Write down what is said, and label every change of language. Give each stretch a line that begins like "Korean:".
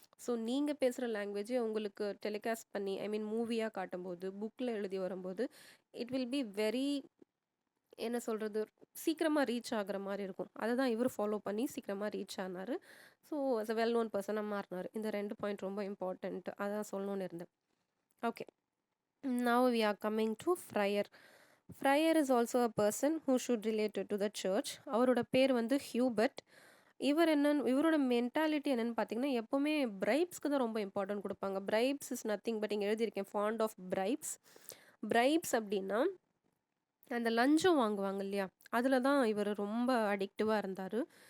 Tamil: So நீங்கள் பேசுகிற லாங்குவேஜை உங்களுக்கு டெலிகாஸ்ட் பண்ணி, ஐ மீன் மூவியாக காட்டும்போது, புக்கில் எழுதி வரும்போது,
English: it will be very
Tamil: என்ன சொல்கிறது, சீக்கிரமாக ரீச் ஆகுற மாதிரி இருக்கும். அதை தான் இவர் ஃபாலோ பண்ணி சீக்கிரமாக ரீச் ஆனார்.
English: so as a well known
Tamil: பர்சனாக மாறினார். இந்த 2 பாயிண்ட் ரொம்ப இம்பார்ட்டண்ட், அதான் சொல்லணும்னு இருந்தேன்.
English: Okay, now we are coming to Friar. Friar is also a person who should relate to the church.
Tamil: அவரோட பேர் வந்து ஹியூபர்ட். இவரோட மென்டாலிட்டி என்னன்னு பார்த்தீங்கன்னா, எப்போவுமே பிரைப்ஸ்க்கு தான் ரொம்ப இம்பார்ட்டன்ட் கொடுப்பாங்க.
English: bribes is nothing but,
Tamil: இங்கே எழுதியிருக்கேன்,
English: Fond of bribes.
Tamil: பிரைப்ஸ் அப்படின்னா அந்த லஞ்சம் வாங்குவாங்க இல்லையா, அதில் தான் இவர் ரொம்ப அடிக்டிவாக இருந்தார்.